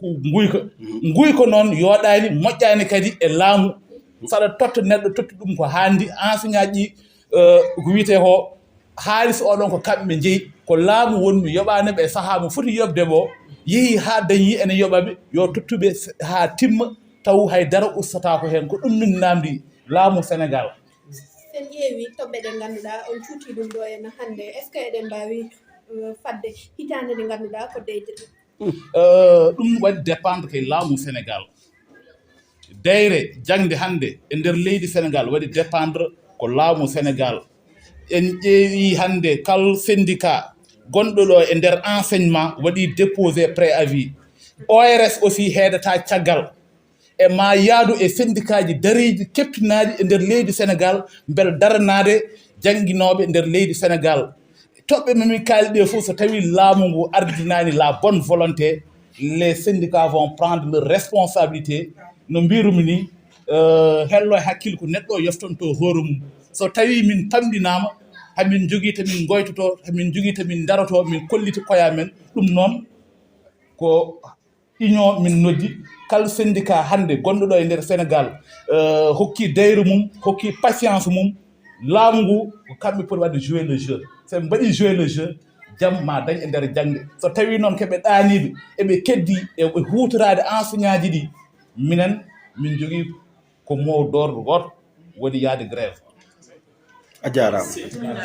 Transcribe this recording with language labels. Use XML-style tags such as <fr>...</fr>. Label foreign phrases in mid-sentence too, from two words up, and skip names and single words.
<ff>guyka noon yoɗani moƴƴani kadi e laamu saɗa totta neɗɗo totti ɗum ko handi enseignant ji ko wiyete ko haalis oɗon ko kamɓe jeeyi ko laamu wonmi yoɓaneɓe saaha mo foti yobde ɓo yeehi ha dañi ene yoɓaɓe yo tottuɓe ha timma taw haydara ustatako hen ko ɗum min namdi laamu Sénégal. sen ƴeewi toɓɓe ɗe ngannduɗa on cuuti ɗum ɗo henna hannde</ff> <fr>est ce que</fr> <ff>eɗen mbawi fadde hitande nde ngannduɗa ko deydete ɗum waɗi dépendre koye laamu Sénégal deyre jangde hande e nder leydi Sénégal waɗi dépendre ko laamu Sénégal en ƴeewi hande kal syndicat gonɗo ɗo e nder enseignement waɗi</ff> <fr>déposé préavis</fr> <ff>ORS aussi heedata caggal e ma yaadu e syndicat ji dareji keptinaɗi e nder leydi Sénégal beele daranade jangguinoɓe nder leydi Sénégal toɓɓe mami kaali ɗe fof so tawi laamu ngu ardinani</ff> <fr>la bonne volonté les syndicats vont prendre leur responsabilité</fr> <ff>no mbirumi ni hello e hakkille ko neɗɗo o yeftonto hoore mum so tawi min pamɗinama hamin jogui tamin goytoto hamin jogui tamin daroto min kolliti koya men ɗum noon ko union min noddi kala syndicat hande gonɗo ɗo e nder Sénégal hokki dayre mum hokki patience mum laamu ngu ko kamɓe poti wadde</ff> <fr>jouer le jeu</fr> <ff>soɓe mbaɗi</ff> <fr>jouer le jeu</fr> <ff>jaam ma dañ e nder jangde so tawi noon keɓe ɗaniɓe eɓe keddi eɓe hutorade enseignant ji ɗi minen min jogui ko</ff> <fr>mot d'ordre</fr> <ff>goto woni yaade grève a jarama</ff>